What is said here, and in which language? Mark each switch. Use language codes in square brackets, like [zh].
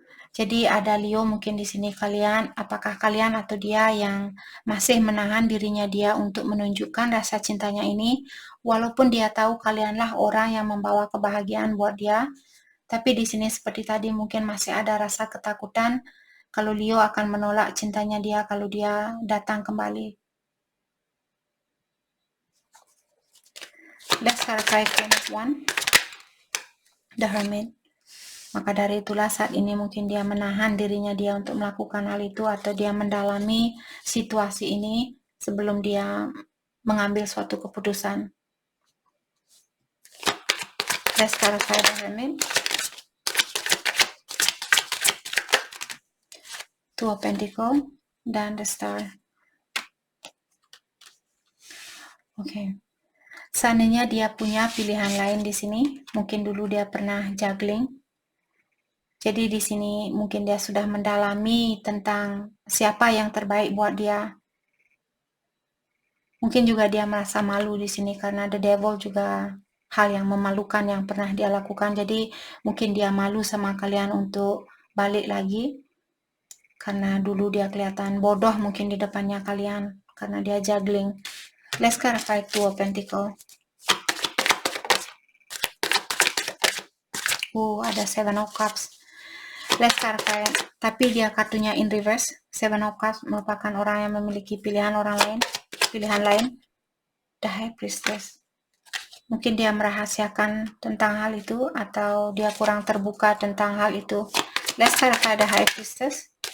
[id] Jadi ada Leo mungkin di sini kalian, apakah kalian atau dia yang masih menahan dirinya dia untuk menunjukkan rasa cintanya ini, walaupun dia tahu kalianlah orang yang membawa kebahagiaan buat dia, tapi di sini seperti tadi mungkin masih ada rasa ketakutan kalau Leo akan menolak cintanya dia kalau dia datang kembali. [en] Let's clarify Queen of Wands, the Hermit. [id] Maka dari itulah saat ini mungkin dia menahan dirinya dia untuk melakukan hal itu, atau dia mendalami situasi ini sebelum dia mengambil suatu keputusan. [en] Let's clarify the Hermit. Two of Pentacles dan the Star. [id] Oke. Seandainya dia punya pilihan lain di sini, mungkin dulu dia pernah juggling. Jadi di sini mungkin dia sudah mendalami tentang siapa yang terbaik buat dia. Mungkin juga dia merasa malu di sini karena the devil juga hal yang memalukan yang pernah dia lakukan. Jadi mungkin dia malu sama kalian untuk balik lagi karena dulu dia kelihatan bodoh mungkin di depannya kalian karena dia juggling. [en] Let's clarify Two of Pentacles. [id] Ada Seven of Cups. [en] Let's clarify. [id] Tapi dia kartunya [en] in reverse. [id] Seven of Cups merupakan orang yang memiliki pilihan orang lain, pilihan lain. The High Priestess. Mungkin dia merahasiakan tentang hal itu atau dia kurang terbuka tentang hal itu. [en] Let's clarify the High Priestess.